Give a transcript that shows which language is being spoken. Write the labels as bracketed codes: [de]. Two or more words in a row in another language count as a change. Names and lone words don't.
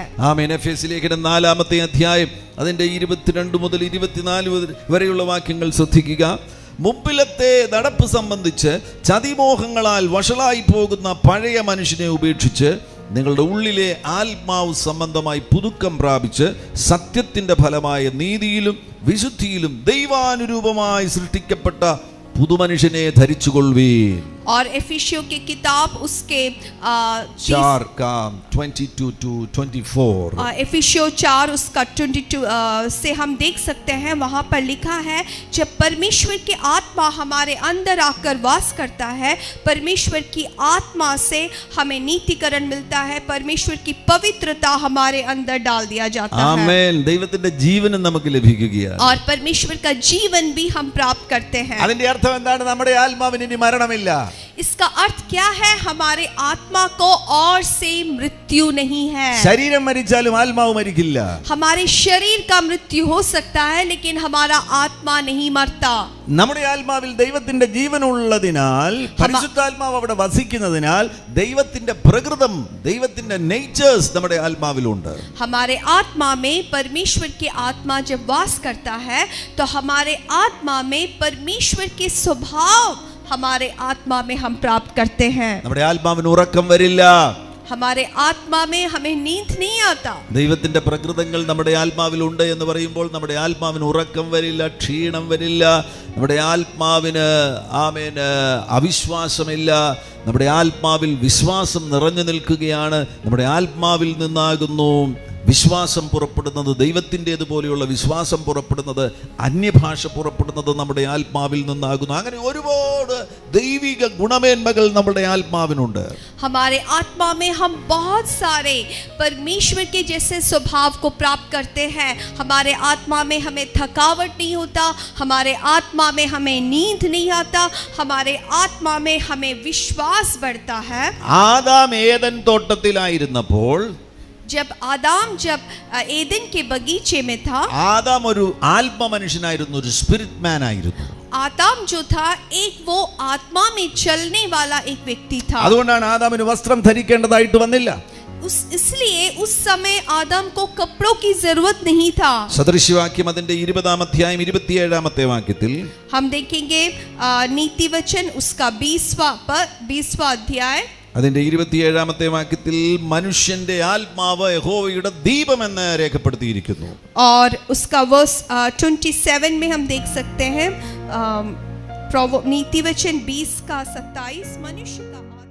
[ml] ആമേൻ. എഫേസ്യ ലേഖനം 4-ാമത്തെ അധ്യായം അതിന്റെ 22 മുതൽ 24 വരെയുള്ള വാക്യങ്ങൾ ശ്രദ്ധിക്കുക. മുമ്പിലത്തെ നടപ്പ് സംബന്ധിച്ച് ചതിമോഹങ്ങളാൽ വഷളായി പോകുന്ന പഴയ മനുഷ്യനെ ഉപേക്ഷിച്ച് നിങ്ങളുടെ ഉള്ളിലെ ആത്മാവ് സംബന്ധമായി പുതുക്കം പ്രാപിച്ച് സത്യത്തിന്റെ ഫലമായ നീതിയിലും വിശുദ്ധിയിലും ദൈവാനുരൂപമായി സൃഷ്ടിക്കപ്പെട്ട പുതുമനുഷ്യനെ ധരിച്ചുകൊള്ളുവീൻ. [hi] और एफिसियों की किताब उसके 4:22-24 एफिसियों 4 उसका 22 से हम देख सकते हैं, वहाँ पर लिखा है, जब परमेश्वर की आत्मा हमारे अंदर आकर वास करता है, परमेश्वर की आत्मा से हमें नीतिकरण मिलता है, परमेश्वर की पवित्रता हमारे अंदर डाल दिया जाता है। [ml] ആമേൻ. ദൈവത്തിന്റെ ജീവനും നമുക്ക് ലഭിക്കുകയാണ്. [hi] और परमेश्वर का जीवन भी हम प्राप्त करते हैं। [ml] അതിന്റെ അർത്ഥം എന്താണ്? നമ്മുടെ ആത്മാവിന് ഇനി മരണമില്ല. [hi] इसका अर्थ क्या है? हमारे आत्मा को और से मृत्यु नहीं है। [ml] ശരീരം മരിച്ചാലും ആത്മാവ് മരിക്കില്ല. [hi] हमारे शरीर का मृत्यु हो सकता है, लेकिन हमारा आत्मा नहीं मरता। [ml] നമ്മുടെ ആത്മാവിൽ ദൈവത്തിന്റെ ജീവൻ ഉള്ളതിനാൽ, പരിശുദ്ധാത്മാവ് അവിടെ വസിക്കുന്നതിനാൽ, ദൈവത്തിന്റെ പ്രകൃതം, ദൈവത്തിന്റെ നേച്ചേഴ്സ് നമ്മുടെ ആത്മാവിലുണ്ട്. [hi] हमारे आत्मा में परमेश्वर की आत्मा जब वास करता है, तो हमारे आत्मा में परमेश्वर के स्वभाव हमारे आत्मा में हम प्राप्त करते हैं। [ml] നമ്മുടെ ആത്മാവിന് ഉറക്കം വരില്ല. [hi] हमारे आत्मा में हमें नींद नहीं आता। [ml] ദൈവത്തിന്റെ പ്രകൃതങ്ങൾ നമ്മുടെ ആത്മാവിലുണ്ട് എന്ന് പറയുമ്പോൾ നമ്മുടെ ആത്മാവിന് ഉറക്കം വരില്ല, ക്ഷീണം വരില്ല, നമ്മുടെ ആത്മാവിന് ആമേന് അവിശ്വാസമില്ല. നമ്മുടെ ആത്മാവിൽ വിശ്വാസം നിറഞ്ഞു നിൽക്കുകയാണ്. നമ്മുടെ ആത്മാവിൽ നിന്നാകുന്നു വിശ്വാസം പുറപ്പെടുന്നത്, ദൈവത്തിൻ്റെതുപോലെയുള്ള വിശ്വാസം പുറപ്പെടുന്നത്, അന്യഭാഷ പുറപ്പെടുന്നത് നമ്മുടെ ആത്മാവിൽ നിന്നാകുന്നു. അങ്ങനെ ഒരുപാട് ദൈവിക ഗുണമേന്മകൾ നമ്മുടെ ആത്മാവിനുണ്ട്. [hi] हमारे आत्मा में हम बहुत सारे परमेश्वर के जैसे स्वभाव को प्राप्त करते हैं। हमारे आत्मा में हमें थकावट नहीं होता, हमारे आत्मा में हमें नींद नहीं आता, हमारे आत्मा में हमें विश्वास बढ़ता है। [ml] ആദാം ഏദൻ തോട്ടത്തിലായിരുന്നപ്പോൾ, [hi] जब एदन के बगीचे में था, [ml] ആദാം ഒരു ആത്മ മനുഷ്യനായിരുന്നു, ഒരു [en] spirit man [ml] ആയിരുന്നു. [hi] आदम जो था, एक वो आत्मा में चलने वाला एक व्यक्ति था। [ml] അതുകൊണ്ടാണ് ആദാമിന് വസ്ത്രം ധരിക്കേണ്ടതായിട്ട് വന്നില്ല. [hi] इसलिए उस समय आदम को कपड़ों की जरूरत नहीं था। [ml] സദൃശ്യവാക്യം അതിന്റെ 20-ാം അധ്യായം 27-ാമത്തെ വാക്യത്തിൽ [hi] हम देखेंगे नीति वचन उसका 20वां अध्याय [ml] അതിന്റെ 27-ാമത്തെ വാക്യത്തിൽ മനുഷ്യന്റെ ആത്മാവ് യഹോവയുടെ ദീപമെന്ന് രേഖപ്പെടുത്തിയിരിക്കുന്നു. [hi] और उसका वर्स 27 में हम देख सकते हैं, नीति वचन 20 का 27, मनुष्य का